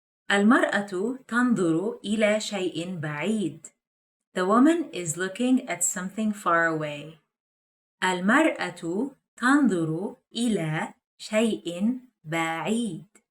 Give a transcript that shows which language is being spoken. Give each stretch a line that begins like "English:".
Arabic: المرأة تنظر إلى شيء بعيد.
English: The woman is looking at something far away.
Arabic: المرأة تنظر إلى شيء بعيد.